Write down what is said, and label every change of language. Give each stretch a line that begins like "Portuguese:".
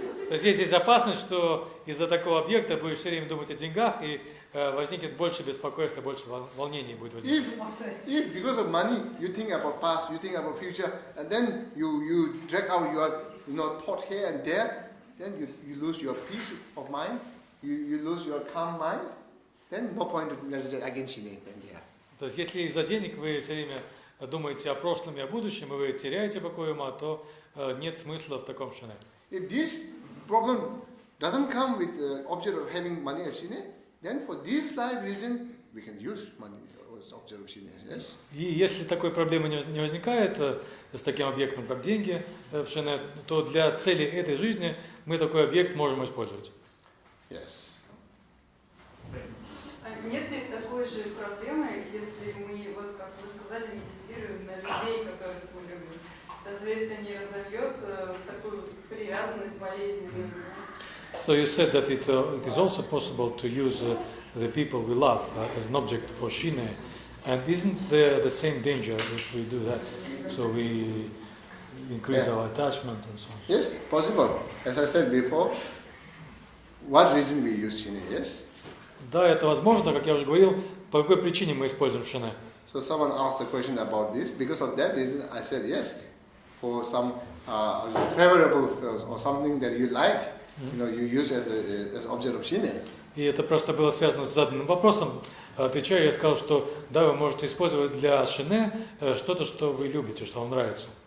Russian: То есть есть опасность, что из-за такого объекта будешь все время думать о деньгах, и возникнет больше беспокойства, больше волнений будет возникать.
English: If because of money you think about past, you think about future, and then you drag out your thought here and there, then you lose your peace of mind, you lose your calm mind, then no point to meditate against shine then there.
Russian: То есть если из-за денег вы все время думаете о прошлом и о будущем, и вы теряете покой ума, то нет смысла в таком шине.
English: If this problem doesn't come with the object of having money as shine, then for this life reason we can use money as object of shine. Yes.
Russian: И если такой проблемы не возникает с таким объектом, как деньги в шине, то для цели этой жизни мы такой объект можем использовать.
English: Yes.
Russian: Нет ли такой же проблемы, если мы, вот как вы сказали, медитируем на людей, которых мы любим? Разве это не разовьет такую привязанность болезненную?
English: So you said that it is also possible to use the people we love as an object for shine, and isn't there the same danger if we do that? So we increase our attachment and so on. Yes, possible. As I said before, what reason we use shine? Yes.
Russian: Да, это возможно, как я уже говорил, по какой причине мы используем шине.
English: So someone asked a question about this. Because of that reason, I said yes. For some favorable or something that you like, you use as object of shine.
Russian: И это просто было связано с заданным вопросом. Отвечая, я сказал, что да, вы можете использовать для шине что-то, что вы любите, что вам нравится.